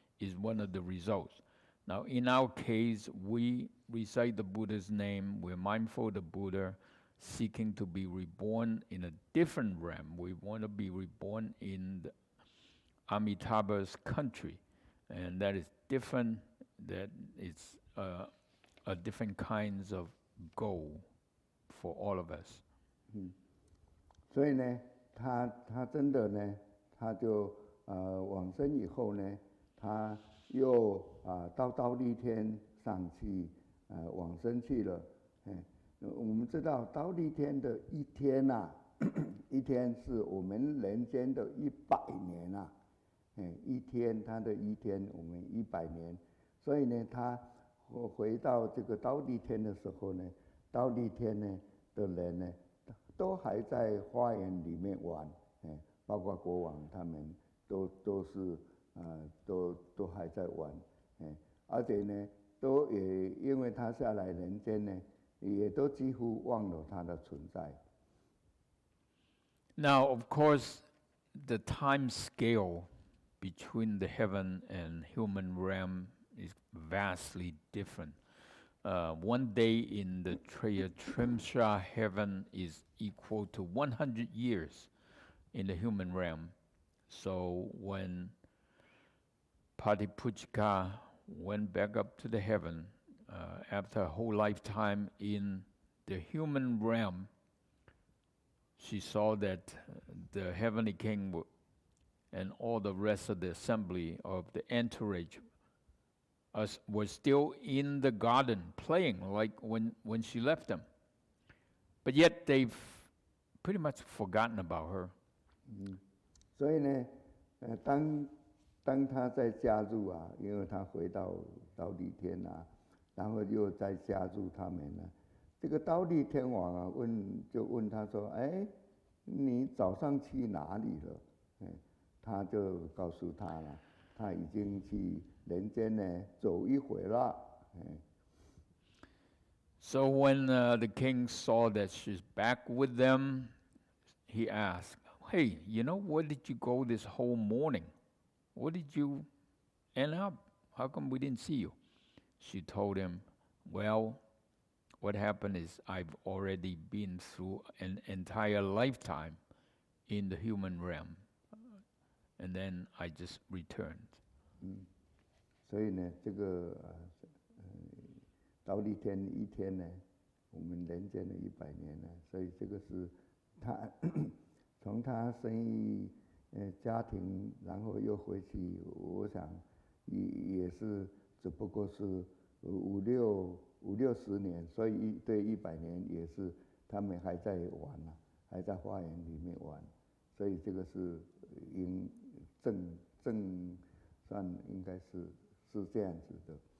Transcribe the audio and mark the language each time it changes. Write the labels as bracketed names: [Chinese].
[English] is one of the results. Now, in our case, we recite the Buddha's name, we're mindful of the Buddha, seeking to be reborn in a different realm. We want to be reborn in the Amitabha's country, and that is different, that it's a different kinds of goal for all of us. [Chinese] 所以呢，他真的呢，他就往生以后呢，他又到忉利天上去往生去了。我们知道忉利天的一天一天是我们人间的100年一天他的一天我们100年，所以呢，他回到这个忉利天的时候呢，忉利天呢的人呢，都还在花园里面玩，包括国王他们都是都还在玩，而且呢，都也因为他下来人间呢，也都几乎忘了他的存在。 [English] Now, of course, the time scale between the heaven and human realm is vastly different. One day in the Trimsha heaven is equal to 100 years in the human realm. So when Patipuchika went back up to the heaven after a whole lifetime in the human realm, she saw that the heavenly king and all the rest of the assembly of the entourage was still in the garden playing like when she left them. But yet they've pretty much forgotten about her. [Chinese] 所以呢，当他再加入因为他回到忉利天然后又再加入他们这个忉利天王就问他说：“哎，你早上去哪里了？” 他就告诉他了，他已经去人间呢走一回了。 [English] So when the king saw that she's back with them, he asked, "Hey, where did you go this whole morning? Where did you end up? How come we didn't see you?" She told him, "Well, what happened is I've already been through an entire lifetime in the human realm, and then I just returned." [Chinese] 所以呢，这个忉利天一天呢，我们人间的100年呢，所以这个是他从他生育家庭，然后又回去，我想也是只不过是50-60年，所以对100年也是他们还在玩还在花园里面玩，所以这个是正算应该是这样子的。